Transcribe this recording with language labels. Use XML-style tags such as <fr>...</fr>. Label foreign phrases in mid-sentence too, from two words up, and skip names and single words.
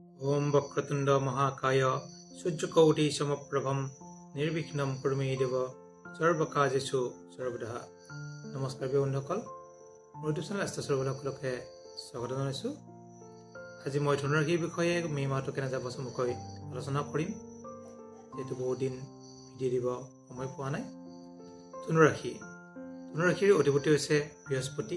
<sa>ओम वक्रतुंड महाकाय सूर्यकोटि समप्रभम निर्विघ्नं कुरु मे देव सर्वकार्येषु सर्वदा।</sa> <as>नमस्कार बন্ধুসকল, মোৰ ইউটিউব চেনেল এস্টাৰ সকলকে স্বাগত জনাইছো। আজি মই ধনুৰাশিৰ বিষয়ে মে মাহটো কেনে যাব চমুকৈ আলোচনা কৰিম, যেহেতু বহুত দিন ভিডিঅ' দিব সময় পোৱা নাই। ধনুৰাশিৰ অধিপতি হৈছে বৃহস্পতি।</as>